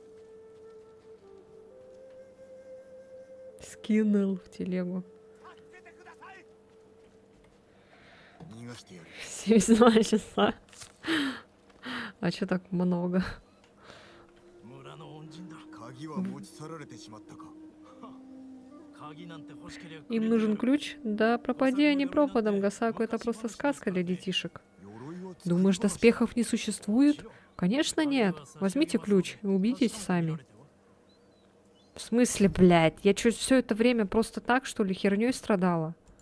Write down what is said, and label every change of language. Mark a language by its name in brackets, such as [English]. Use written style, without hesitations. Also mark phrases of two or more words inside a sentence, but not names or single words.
[Russian] Скинул в телегу. [Japanese] 逃がしてやる。 [Russian] 72 часа. А чё так много? [Japanese] 村の恩人だ。鍵は持ち去られてしまったか。鍵なんて欲しけりゃ [Russian] Им нужен ключ? Да пропади они пропадом, Гасаку, это просто сказка для детишек. [Japanese] 鎧は [Russian] Думаешь, доспехов не существует? Конечно нет. Возьмите ключ и убедитесь сами. В смысле, блядь? Я чё, все это время просто так, что ли, херней страдала?